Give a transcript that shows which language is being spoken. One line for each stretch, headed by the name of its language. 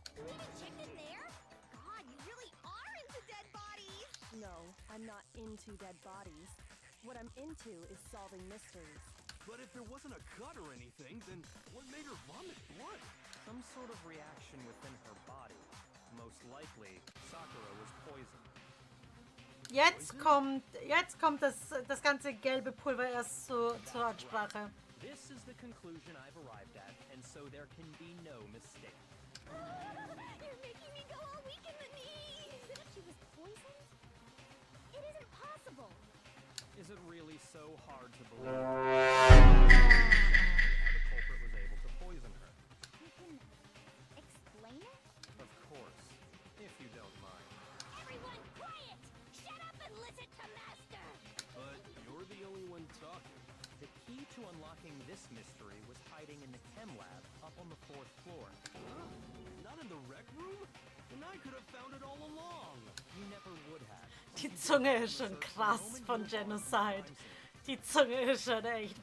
English: You even checked in there? God, you really are into dead bodies! No, I'm not into dead bodies. What I'm into is solving mysteries. But if there wasn't a cut or anything, then what made her vomit blood? Some sort of reaction within her body. Most likely, Sakura was poisoned.
German: Jetzt kommt das ganze gelbe Pulver erst zur Ansprache.
English: This is the conclusion I've arrived at, and so there can be no mistake. You're making me go all weak in the knees! She was poisoned? It isn't possible! Is it really so hard to believe how the culprit was able to poison her? You can explain it? Of course, if you don't mind. Everyone quiet! Shut up and listen to Master! But you're the only one talking. The key to unlocking this mystery was hiding in the chem lab up on the 4th floor. Huh? Not in the rec room? And I could have found it all along. You never would have.
German: Die Zunge ist schon krass von Genocide. Die Zunge ist schon echt...